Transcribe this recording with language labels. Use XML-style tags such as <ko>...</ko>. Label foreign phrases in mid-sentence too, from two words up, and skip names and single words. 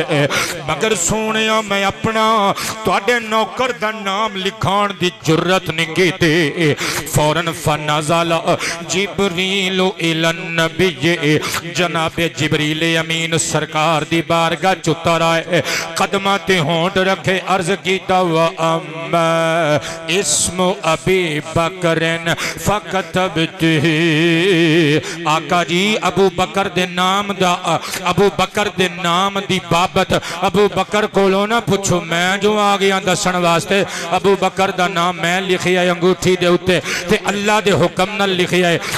<pa>مگر سوہنیا میں اپنا تہاڈے نوکر دا نام لکھاݨ دی جرات نہیں کیتی.</pa> <ar>فوراً فنزل جبريل إلى النبي</ar> <pa>جنابِ جبریل امین سرکار دی بارگاہ چ اتر آئے. قدماں تے ہونٹھ رکھے عرض کیتا</pa> <ar>وأما اسم أبي بكر فكتبته.</ar> <pa>آقا جی ابو بکر دے نام دا ابو بکر دے نام دی بابت ابو بکر کولوں نہ پچھو میں جو آ گیا دسن واسطے. ابو بکر دا نام میں لکھیا ہے انگوٹھی دے اتے تے اللہ دے حکم نال لکھیا ہے.</pa>